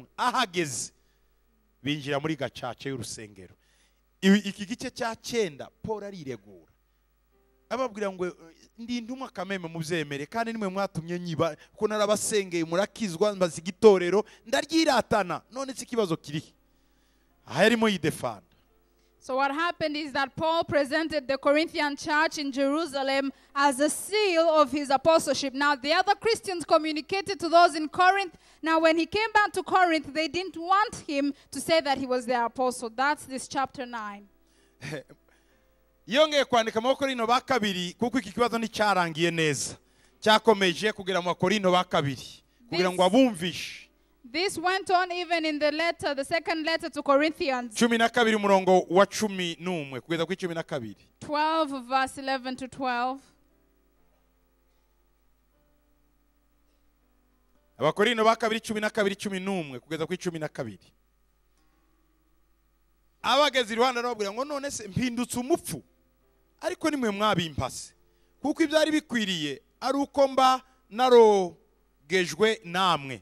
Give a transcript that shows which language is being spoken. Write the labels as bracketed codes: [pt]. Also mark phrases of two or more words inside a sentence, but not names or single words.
[rw] Ahageze binjira muri gacaca y'urusengero. Iki gice cya 9 Paul ariregura. Ababwira ngo ndi intumwa kameme mubyemere kandi nimwe mwatumye nyiba ko narabasengeye murakizwa mbazi gitorero ndaryiratana none si kibazo kiri. Aha yarimo yidefanda. [en] So what happened is that Paul presented the Corinthian church in Jerusalem as a seal of his apostleship. Now the other Christians communicated to those in Corinth. Now when he came back to Corinth, they didn't want him to say that he was their apostle. That's this chapter 9. [rw] Yongeye kwandika mu Bakorinto ba 2 kuko iki kibazo nicyarangiye neza. Cyakomeje kugira mu Bakorinto ba 2 kugira ngo abumvishe. [en] This went on even in the letter, the second letter to Corinthians. [rw] 12 umurongo wa 11 kugeza ku 12. [en] 12 verse 11 to 12. [rw] Abakorinto ba 2 12 kugeza ku 12. Abageze iruhande arababwira ngo none se mpindutse umupfu ariko nimwe mwabimpase kuko ibyari bikwiriye ari uko mba narogejwe namwe.